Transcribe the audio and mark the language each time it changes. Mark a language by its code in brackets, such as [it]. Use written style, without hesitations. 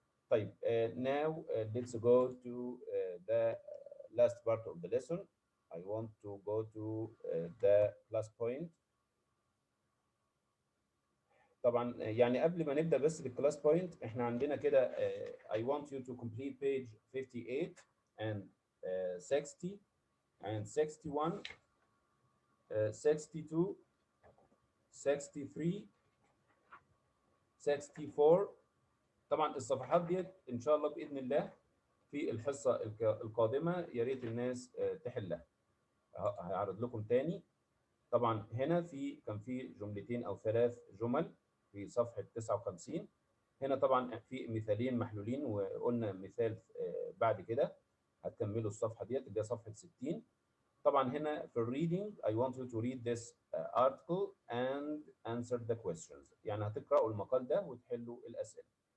[en] طيب now let's go to the last part of the lesson. I want to go to the class point. [ar] طبعا يعني قبل ما نبدا بس بالكلاس بوينت، احنا عندنا كده [en] I want you to complete page 58 and 60 and 61 62 63 64. [ar] طبعا الصفحات ديت ان شاء الله باذن الله في الحصه القادمه يا ريت الناس تحلها. هعرض لكم تاني. طبعا هنا كان في جملتين او 3 جمل في صفحه 59. هنا طبعا في مثالين محلولين، وقلنا مثال بعد كده هتكملوا الصفحه ديت اللي هي صفحه 60. طبعا هنا في الريدنج [en] I want you to read this article and answer the questions. [ar] يعني هتقرأوا المقال ده وتحلوا الأسئلة.